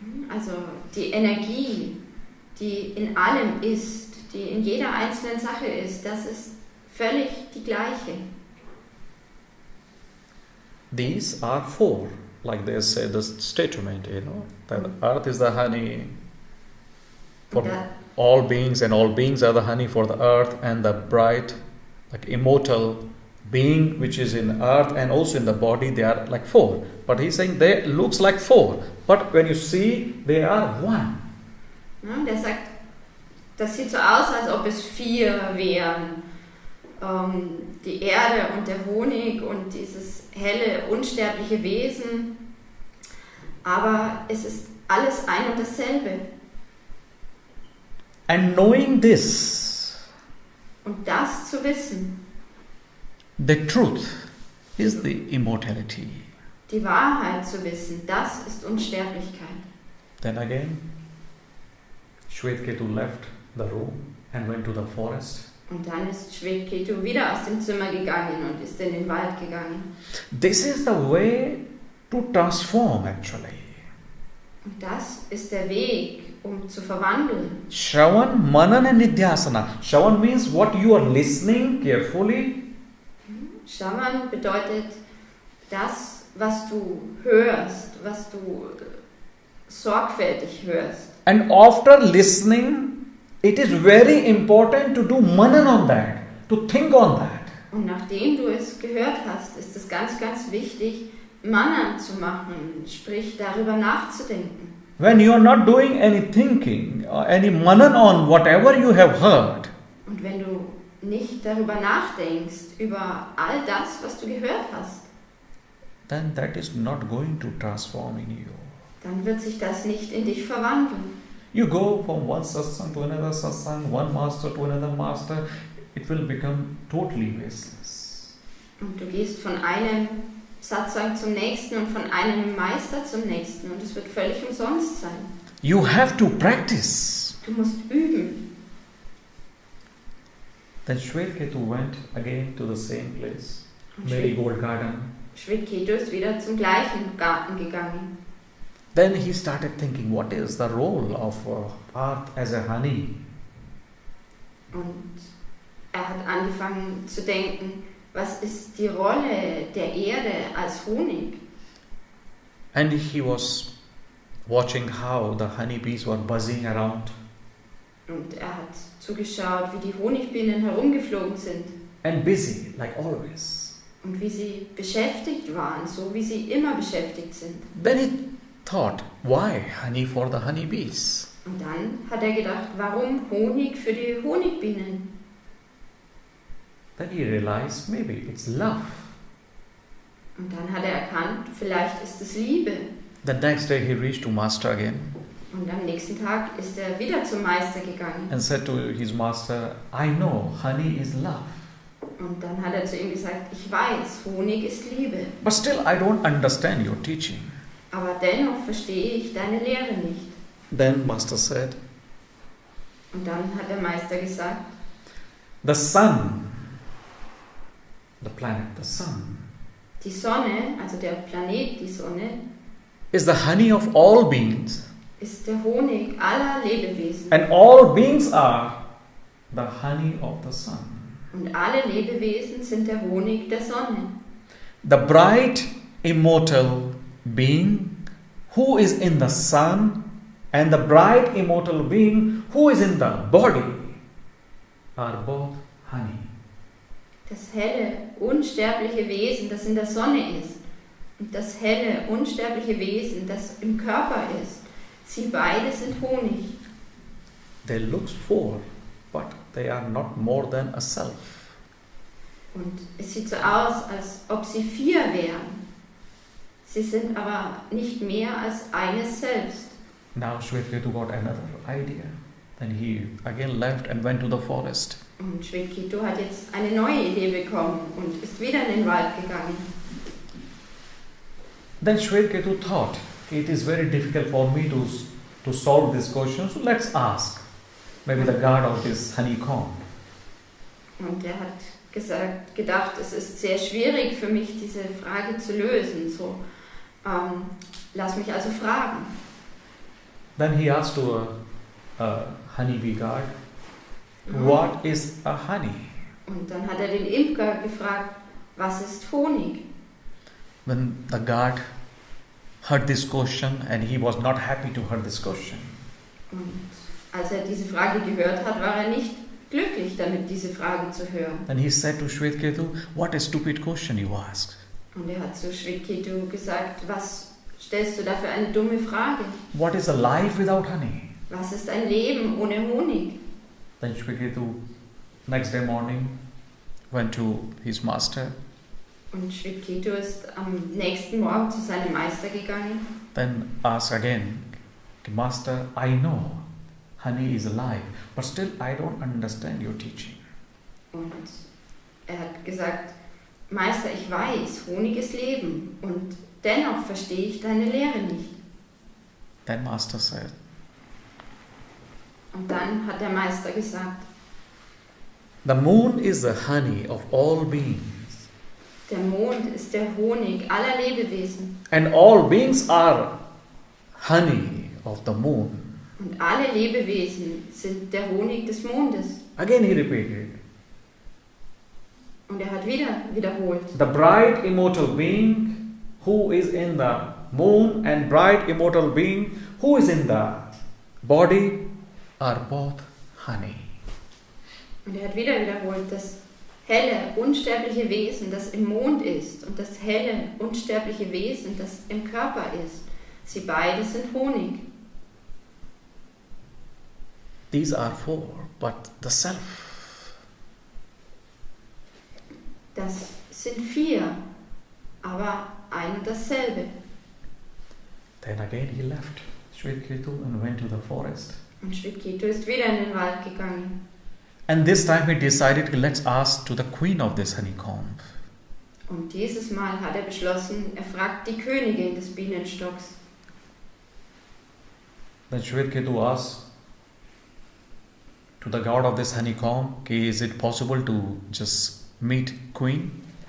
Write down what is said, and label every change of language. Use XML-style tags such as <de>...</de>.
<de>Also die Energie, die in allem ist, die in jeder einzelnen Sache ist, das ist völlig die gleiche.</de> <en>These are four, like they say the statement, that earth is the honey for all beings, and all beings are the honey for the earth, and the bright, like immortal being which is in earth and also in the body, they are like four. But he's saying they looks like four, but when you see, they are one.</en> <de>Ja, der sagt, das sieht so aus, als ob es 4 wären. Die Erde und der Honig und dieses helle, unsterbliche Wesen. Aber es ist alles ein und dasselbe.</de> <en>And knowing this,</en> <de>Und das zu wissen,</de> <en>the truth, is the immortality.</en> <de>Die Wahrheit zu wissen, das ist Unsterblichkeit.</de> <en>Then again, Shvetketu left the room and went to the forest.</en> <de>Und dann ist Shvetketu wieder aus dem Zimmer gegangen und ist in den Wald gegangen.</de> <en>This is the way to transform actually.</en> <de>Und das ist der Weg, um zu verwandeln.</de> <en>Shravan, Manan and Nidhyasana. Shravan means what you are listening carefully.</en> <de>Shravan bedeutet das, was du hörst, was du sorgfältig hörst.</de> <en>And after listening, it is very important to do Manan on that, to think on that.</en> <de>Und nachdem du es gehört hast, ist es ganz, ganz wichtig, Manan zu machen, sprich darüber nachzudenken.</de> <en>When you are not doing any thinking, any Manan on whatever you have heard,</en> <de>Und wenn du nicht darüber nachdenkst, über all das, was du gehört hast,</de> <en>then that is not going to transform in you.</en> <de>dann wird sich das nicht in dich verwandeln.</de> <en>You go from one satsang to another satsang, one master to another master, it will become totally baseless.</en> <de>Und du gehst von einem Satsang zum nächsten und von einem Meister zum nächsten und es wird völlig umsonst sein.</de> <en>You have to practice.</en> <de>Du musst üben.</de> <en>Then Shvetketu went again to the same place, Marigold Garden.</en> <de>Shvetketu ist wieder zum gleichen Garten gegangen.</de> <en>Then he started thinking, what is the role of earth as a honey?</en> <de>Und er hat angefangen zu denken, was ist die Rolle der Erde als Honig?</de> <en>And he was watching how the honeybees were buzzing around.</en> <de>Und er hat zugeschaut, wie die Honigbienen herumgeflogen sind.</de> <en>And busy, like always.</en> <de>Und wie sie beschäftigt waren, so wie sie immer beschäftigt sind.</de> <en>Then he thought, why honey for the honeybees?</en> <de>Und dann hat er gedacht, warum Honig für die Honigbienen?</de> <en>Then he realized, maybe it's love.</en> <de>Und dann hat er erkannt, vielleicht ist es Liebe.</de> <en>The next day he reached to master again</en> <de>Und am nächsten Tag ist er wieder zum Meister gegangen.</de> <en>and said to his master, I know honey is love.</en> <de>Und dann hat er zu ihm gesagt, ich weiß, Honig ist Liebe.</de> <en>But still I don't understand your teaching.</en> <de>Aber dennoch verstehe ich deine Lehre nicht.</de> <en>Then master said,</en> <de>Und dann hat der Meister gesagt,</de> <en>the sun, the planet, the sun,</en> <de>die Sonne, also der Planet, die Sonne,</de> <en>is the honey of all beings.</en> <de>ist der Honig aller Lebewesen.</de> <en>And all beings are the honey of the sun.</en> <de>Und alle Lebewesen sind der Honig der Sonne.</de> <en>The bright, immortal being who is in the sun and the bright, immortal being who is in the body are both honey.</en> <de>Das helle, unsterbliche Wesen, das in der Sonne ist, und das helle, unsterbliche Wesen, das im Körper ist, sie beide sind Honig.</de> <en>They look four, but they are not more than a self.</en> <de>Und es sieht so aus, als ob sie 4 wären. Sie sind aber nicht mehr als eines selbst.</de> <en>Now Shvetketu got another idea. Then he again left and went to the forest.</en> <de>Und Shvetketu hat jetzt eine neue Idee bekommen und ist wieder in den Wald gegangen.</de> <en>Then Shvetketu thought, it is very difficult for me to solve this question, so let's ask maybe the god of this honeycomb.</en> <de>Und er hat gedacht, es ist sehr schwierig für mich, diese Frage zu lösen. So, lass mich also fragen.</de> <en>Then he asked to a honeybee god, what is a honey?</en> <de>Und dann hat er den Imker gefragt, was ist Honig?</de> <en>When the god heard this question, and he was not happy to hear this question.</en> <de>Und als er diese Frage gehört hat, war er nicht glücklich damit, diese Frage zu hören.</de> <en>Then he said to Shvetketu, what a stupid question you asked.</en> <de>Und er hat zu Shvetketu gesagt, was stellst du da für eine dumme Frage?</de> <en>What is a life without honey?</en> <de>Was ist ein Leben ohne Honig?</de> <en>Then Shvetketu, next day morning, went to his master.</en> <de>Und Shvetketu ist am nächsten Morgen zu seinem Meister gegangen.</de> <en>Then asked again, Master, I know honey is alive, but still I don't understand your teaching.</en> <de>Und er hat gesagt, Meister, ich weiß, Honig ist Leben und dennoch verstehe ich deine Lehre nicht.</de> <en>Then Master said,</en> <de>Und dann hat der Meister gesagt,</de> <en>the moon is the honey of all beings.</en> <de>der Mond ist der Honig aller Lebewesen.</de> <en>And all beings are honey of the moon.</en> <de>Und alle Lebewesen sind der Honig des Mondes.</de> <en>Again he repeated.</en> <de>Und er hat wiederholt.</de> <en>The bright immortal being who is in the moon and bright immortal being who is in the body are both honey.</en> <de>Und er hat wiederholt, das helle, unsterbliche Wesen, das im Mond ist, und das helle, unsterbliche Wesen, das im Körper ist. Sie beide sind Honig.</de> <en>These are four, but the self.</en> <de>Das sind 4, aber ein und dasselbe.</de> <en>Then again he left Shvetketu and went to the forest.</en> <de>Und Shvetketu ist wieder in den Wald gegangen.</de> <en>And this time he decided, let's ask to the queen of this honeycomb.</en> <de>Und dieses Mal hat er beschlossen, er fragt die Königin des Bienenstocks.</de> <en>Then Shvetketu asked to the god of this honeycomb, is it possible to just meet queen?</en>